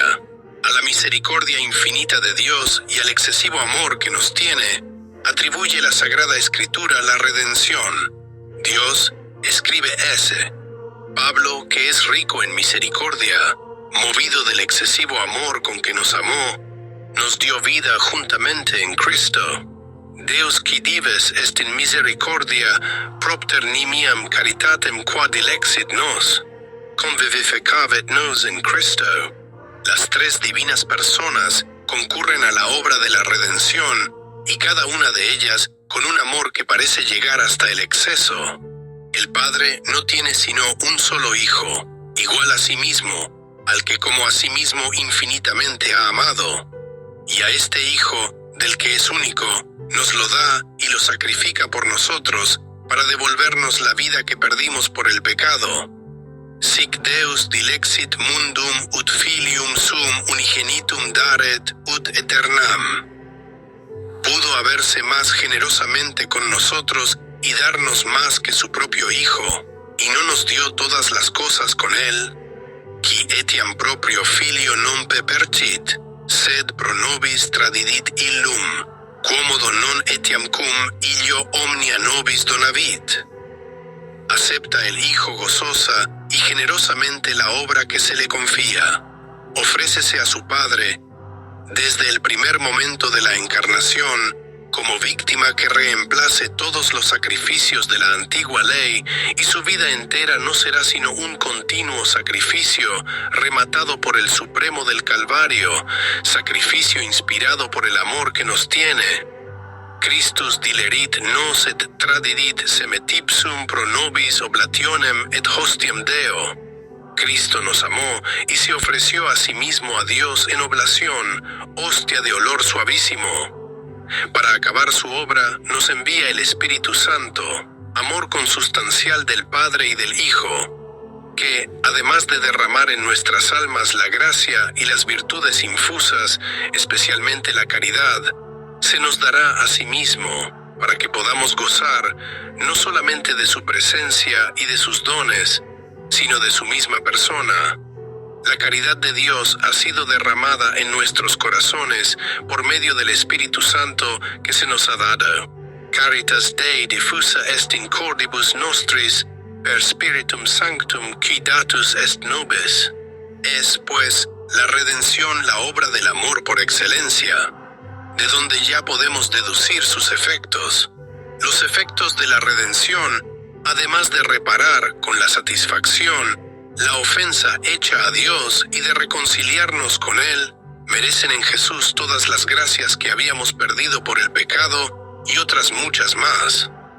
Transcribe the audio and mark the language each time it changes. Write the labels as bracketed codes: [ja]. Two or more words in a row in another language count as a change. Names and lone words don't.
[es] A la misericordia infinita de Dios y al excesivo amor que nos tiene, atribuye la Sagrada Escritura la redención. Dios escribe ese. Pablo, que es rico en misericordia, movido del excesivo amor con que nos amó, nos dio vida juntamente en Cristo. [la] Deus qui dives est in misericordia propter nimiam caritatem quod dilexit nos, convivificavet nos in Cristo. [es] Las tres divinas personas concurren a la obra de la redención, y cada una de ellas con un amor que parece llegar hasta el exceso. El Padre no tiene sino un solo Hijo, igual a sí mismo, al que como a sí mismo infinitamente ha amado. Y a este Hijo, del que es único, nos lo da y lo sacrifica por nosotros, para devolvernos la vida que perdimos por el pecado. [la] Sic Deus dilexit mundum ut filium sum unigenitum daret ut aeternam. [es] Pudo haberse más generosamente con nosotros y darnos más que su propio Hijo, y no nos dio todas las cosas con él. [la] Qui etiam proprio filio non pepercit, sed pro nobis tradidit illum, quomodo non etiam cum illo omnia nobis donavit. [es] Acepta el Hijo gozosa y generosamente la obra que se le confía. Ofrécese a su Padre desde el primer momento de la encarnación como víctima que reemplace todos los sacrificios de la antigua ley, y su vida entera no será sino un continuo sacrificio rematado por el Supremo del Calvario, sacrificio inspirado por el amor que nos tiene. [la] Christus dilerit nos et tradidit semetipsum pro nobis oblationem et hostiam Deo. [es] Cristo nos amó y se ofreció a sí mismo a Dios en oblación, hostia de olor suavísimo. Para acabar su obra, nos envía el Espíritu Santo, amor consustancial del Padre y del Hijo, que, además de derramar en nuestras almas la gracia y las virtudes infusas, especialmente la caridad, se nos dará a sí mismo, para que podamos gozar no solamente de su presencia y de sus dones, sino de su misma persona. La caridad de Dios ha sido derramada en nuestros corazones por medio del Espíritu Santo que se nos ha dado. [la] Caritas Dei diffusa est in cordibus nostris per Spiritum Sanctum qui datus est nobis. [es] Es, pues, la redención la obra del amor por excelencia, de donde ya podemos deducir sus efectos. Los efectos de la redención, además de reparar con la satisfacción la ofensa hecha a Dios y de reconciliarnos con Él, merecen en Jesús todas las gracias que habíamos perdido por el pecado y otras muchas más.